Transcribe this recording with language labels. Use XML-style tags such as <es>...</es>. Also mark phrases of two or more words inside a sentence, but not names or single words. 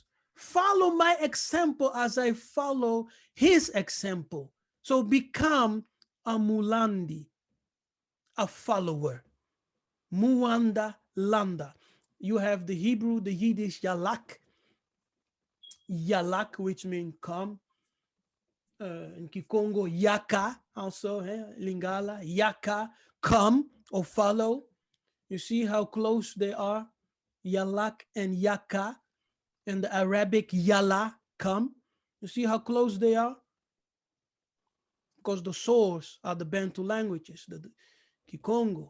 <en>Follow my example as I follow his example. So become a mulandi, a follower.</en> <kg>Muanda landa.</kg> <en>You have the Hebrew, the Yiddish yalak. Yalak, which means come. In Kongo, yaka, also, Lingala, yaka, come or follow. You see how close they are? Yalak and yaka. And the Arabic yala, come. You see how close they are? Because the source are the Bantu languages, the Kikongo.</en>